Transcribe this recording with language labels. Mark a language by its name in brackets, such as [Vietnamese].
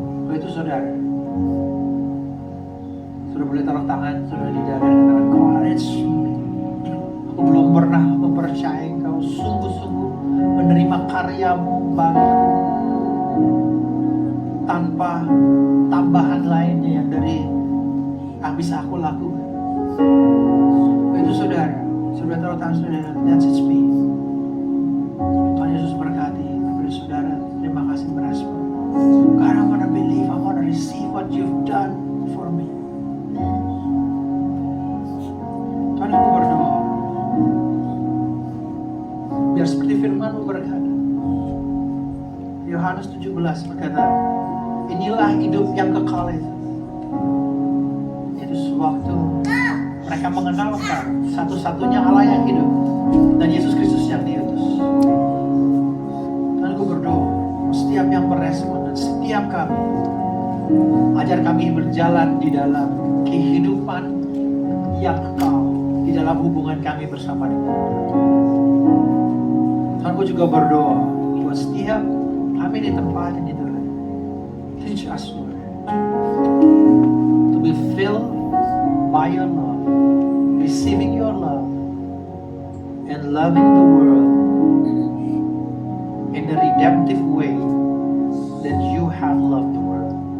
[Indonesian] Begitu saudara boleh taruh tangan saudara di dada dan katakan, [English] God, it's me. [Indonesian] Aku belum pernah mempercayai Engkau sungguh-sungguh menerima karya-Mu bagiku tanpa tambahan lainnya yang dari yang bisa aku lakukan. Itu saudara taruh tangan saudara, [English] that's it me. [Indonesian] Tuhan Yesus berkati kepada saudara. Terima kasih merespon. [English] God, I want to believe, I want to receive what you've done for me. [Indonesian] Tuhan, aku berdoa biar seperti firman-Mu berkata, Yohanes 17 berkata, inilah hidup yang kekal itu, yaitu sewaktu mereka mengenal Engkau, satu-satunya Allah yang hidup, dan Yesus Kristus yang diutus. Dan aku berdoa, setiap yang merespon dan setiap kami, ajar kami berjalan di dalam kehidupan yang kekal, di dalam hubungan kami bersama dengan Engkau. Dan aku juga berdoa buat setiap kami di tempat ini, Tuhan. [English] Teach us, Lord, to be filled by your love, receiving your love, and loving the world in the redemptive way that you have loved the world.